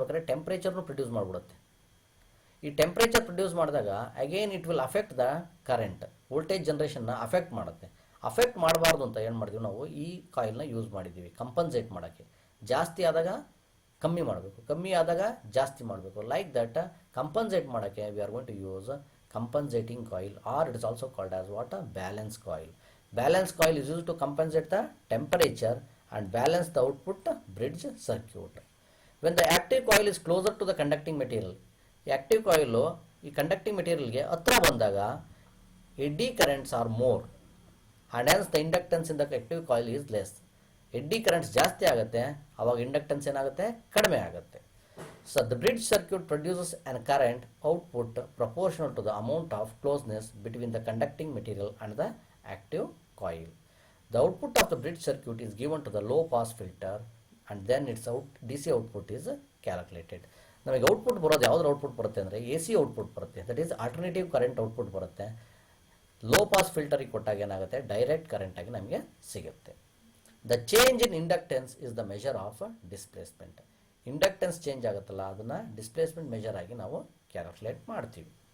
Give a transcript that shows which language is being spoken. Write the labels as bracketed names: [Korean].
[Kannada] ಟೆಂಪರೇಚರ್ನು produce ಮಾಡಿಬಿಡುತ್ತೆ. ಈ temperature produce ಮಾಡಿದಾಗ [English] again it will affect the current, [Kannada] voltage ಜನ್ರೇಷನ್ನ affect ಮಾಡುತ್ತೆ. Affect ಮಾಡಬಾರ್ದು ಅಂತ ಏನು ಮಾಡಿದ್ವಿ ನಾವು? ಈ ಕಾಯಿಲ್ನ ಯೂಸ್ ಮಾಡಿದ್ದೀವಿ ಕಂಪನ್ಸೇಟ್ ಮಾಡೋಕ್ಕೆ. ಜಾಸ್ತಿ ಆದಾಗ ಕಮ್ಮಿ ಮಾಡಬೇಕು, ಕಮ್ಮಿ ಆದಾಗ ಜಾಸ್ತಿ ಮಾಡಬೇಕು. [English] Like that compensate ಮಾಡೋಕ್ಕೆ we are going to use compensating coil, or it is also called as what? Balance coil. Balance coil is used to compensate the temperature and balance the output bridge circuit. When the active coil is closer to the conducting material, the active coil [Kannada] ಈ conducting material ಗೆ ಹತ್ರ ಬಂದಾಗ [English] eddy currents are more and hence the inductance in the active coil is less. [Kannada] eddy currents ಜಾಸ್ತಿ ಆಗುತ್ತೆ, ಆವಾಗ inductance ಏನಾಗುತ್ತೆ? ಕಡಿಮೆ ಆಗುತ್ತೆ. [English] So the bridge circuit produces a current output proportional to the amount of closeness between the conducting material and the active coil. The output of the bridge circuit is given to the low pass filter and then its DC output is calculated. [Kannada] ನಮಗೆ output ಬರೋದು ಯಾವ್ದು output ಬರುತ್ತೆ ಅಂದರೆ AC output ಬರುತ್ತೆ, that is alternative current output ಬರುತ್ತೆ. Low pass ಫಿಲ್ಟರಿಗೆ ಕೊಟ್ಟಾಗ ಏನಾಗುತ್ತೆ, direct ಕರೆಂಟಾಗಿ ನಮಗೆ ಸಿಗುತ್ತೆ. [English] The change in inductance is the measure of displacement. [Kannada] Inductance change ಆಗುತ್ತಲ್ಲ, ಅದನ್ನು ಡಿಸ್ಪ್ಲೇಸ್ಮೆಂಟ್ ಮೆಷರ್ ಆಗಿ ನಾವು ಕ್ಯಾಲ್ಕುಲೇಟ್ ಮಾಡ್ತೀವಿ.